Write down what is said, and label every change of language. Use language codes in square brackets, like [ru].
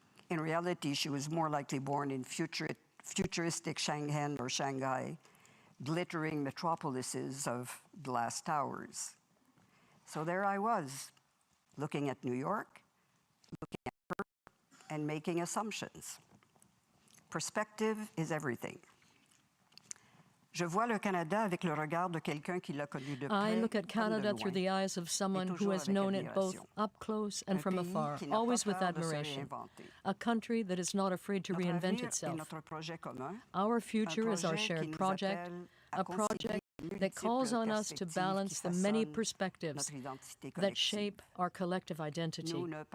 [en] In reality, she was more likely born in futuristic Shanghai or Shanghai, glittering metropolises of glass towers. So there I was, looking at New York, looking at her, and making assumptions. Perspective is everything. [fr] Je vois le Canada avec le regard de quelqu'un qui l'a connu de près. [en] I look at Canada through the eyes of someone who has known it both up close and from afar, always with admiration. A country that is not afraid to reinvent itself. Our future is our shared project, a project that calls on us to balance the many perspectives that shape our collective identity.